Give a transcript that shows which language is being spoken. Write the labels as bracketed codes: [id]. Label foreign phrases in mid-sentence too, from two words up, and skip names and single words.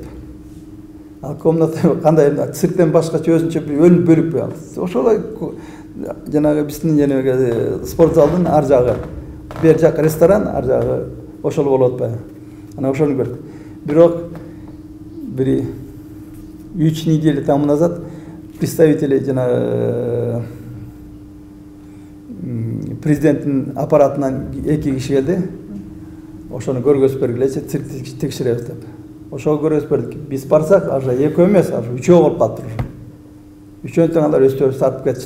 [ky] Ал комната кандай цирктен башкача өзүнчө бир бөлүп ал. Ошолой жанагы биздин жанагы спортзалдын ар жагы, бер жак ресторан, ар жагы ошол болуп атпайбы. Анан ошону көрдүк. Бирок бир 3 [ru] неделя тому назад представители [ky] жанагы президенттин аппаратынан 2 киши келди. Ошону көргөзүп бергилечи, циркти текшеребиз деп. Ошого көргөзүп бердик. Биз барсак, аж 2 эмес, аж 3 болуп калыптыр. Үчөөтөн алар өздөрү сатып кетишти.